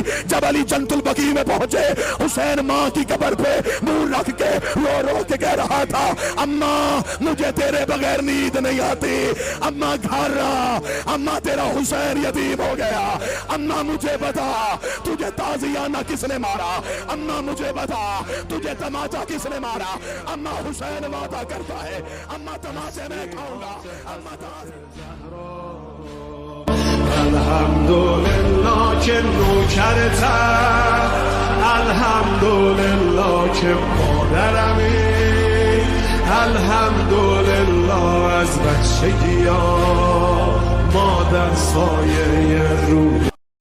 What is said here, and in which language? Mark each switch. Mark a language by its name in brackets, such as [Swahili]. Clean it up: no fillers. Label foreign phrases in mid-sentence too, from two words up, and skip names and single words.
[Hindi] जब अली जन्नतुल बकी में पहुंचे, हुसैन मां की कब्र पे मुंह रख के रो रो के कह रहा था, अम्मा मुझे तेरे बगैर नींद नहीं आती, अम्मा घर आ, अम्मा तेरा हुसैन यतीम हो गया, अम्मा मुझे बता तुझे ताजियाना किसने मारा, अम्मा मुझे बता तुझे तमाचा किसने मारा। अम्मा हुसैन वादा करता है, अम्मा तमाचे मैं खाऊंगा, अम्मा [Persian] الحمدلله که نوکرتم، الحمدلله که مادرمی، الحمدلله از بچگی ها مادر سایه روی